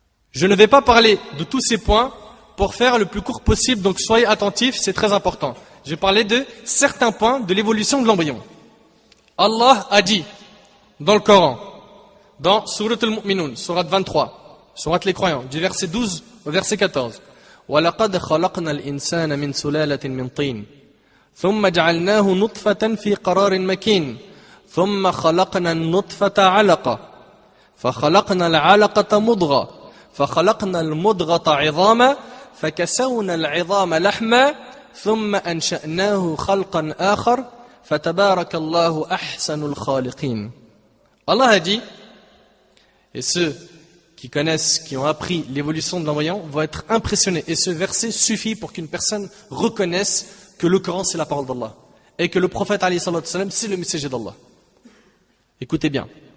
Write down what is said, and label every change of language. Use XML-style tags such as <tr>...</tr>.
<fr>Je ne vais pas parler de tous ces points pour faire le plus court possible, donc soyez attentifs, c'est très important. Je vais parler de certains points de l'évolution de l'embryon. Allah a dit dans le Coran, dans Surat al-Mu'minun, Surat 23, Surat les croyants, du verset 12 au verset 14.</fr> <ar>وَلَقَدْ خَلَقْنَا الْإِنسَانَ مِنْ سُلَالَةٍ مِنْ طِينٍ ثُمَّ جَعَلْنَاهُ نُطْفَةً فِي قَرَارٍ مَكِينٍ ثُمَّ خَلَقْنَا النُّطْفَةَ عَلَقَةً فَخَلَقْنَا الْعَلَقَةَ مُضْغَةً فخلقنا المضغة عظاما فكسونا العظام لحما ثم أنشأناه خلقا آخر فتبارك الله أحسن الخالقين.</ar> <fr>Allah a dit, et ceux qui connaissent, qui ont appris l'évolution de l'embryon vont être impressionnés. Et ce verset suffit pour qu'une personne reconnaisse que le Coran c'est la parole d'Allah et que le prophète</fr> <ar>alayhi salatu wa sallam</ar> <fr>c'est le messager d'Allah. Écoutez bien.</fr>